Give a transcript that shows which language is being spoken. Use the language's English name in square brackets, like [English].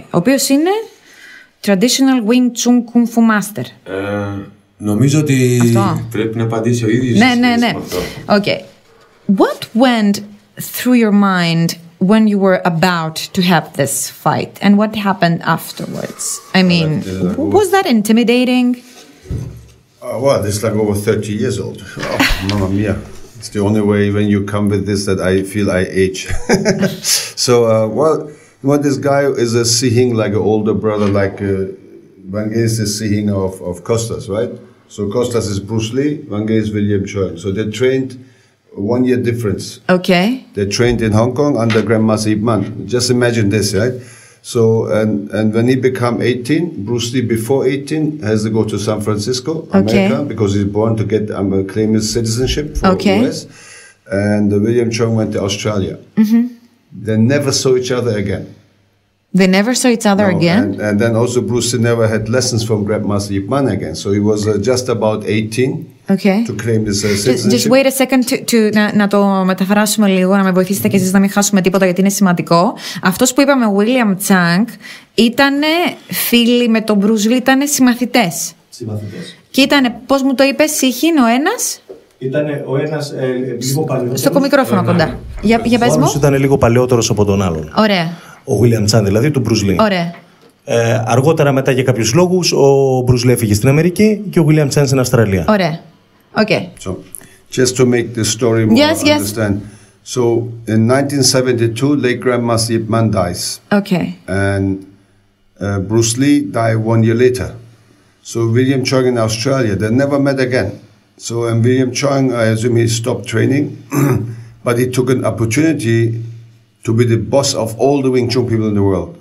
[Greek] Ο οποίος είναι Traditional Wing Chun Kung Fu Master. Νομίζω ότι πρέπει να απαντήσει ο ίδιος. Ναι. Okay. [English] What went through your mind when you were about to have this fight, and what happened afterwards? I mean, was that intimidating? Well, it's like over 30 years old. Oh, mamma mia. It's the only way when you come with this that I feel I age. So, well, this guy is seeing like an older brother, like Van Gaze is seeing of Costas, right? So Costas is Bruce Lee, Van Gaze is William Choi. So they trained 1 year difference. Okay. They trained in Hong Kong under Grandmaster Yip Man. Just imagine this, right? So, and when he become 18, Bruce Lee before 18 has to go to San Francisco, America, because he's born to get claim his citizenship for US. And William Chong went to Australia. They never saw each other again. They never saw each other again? And then also Bruce Lee never had lessons from Grandmaster Yip Man again. So he was just about 18. to claim this citizenship. Just wait a second [Greek] να το μεταφράσουμε λίγο, να με βοηθήσετε και εσείς να μην χάσουμε τίποτα γιατί είναι σημαντικό. Αυτός που είπαμε, ο William Tzun, ήταν φίλοι με τον Bruce Lee, ήταν συμμαθητές. Και ήταν, πώς μου το είπες, σύχην ο ένας. Ήταν ο ένας λίγο παλαιότερος. Στο μικρόφωνο κοντά. Για πες μου. Ο άλλος ήταν λίγο παλαιότερος από τον άλλον. Ωραία. Ο William Tzun δηλαδή, του Bruce Lee. Ωραία. Αργότερα μετά για κάποιους λόγους ο Bruce Lee έφυγε στην Αμερική και ο William Tzun στην Αυστραλία. Ωραία. Okay. [English] So, just to make the story more understand. So, in 1972, late Grandmaster Yip Man dies. Okay. And Bruce Lee died 1 year later. So, William Chong in Australia, they never met again. So, and William Chong, I assume he stopped training, but he took an opportunity to be the boss of all the Wing Chun people in the world.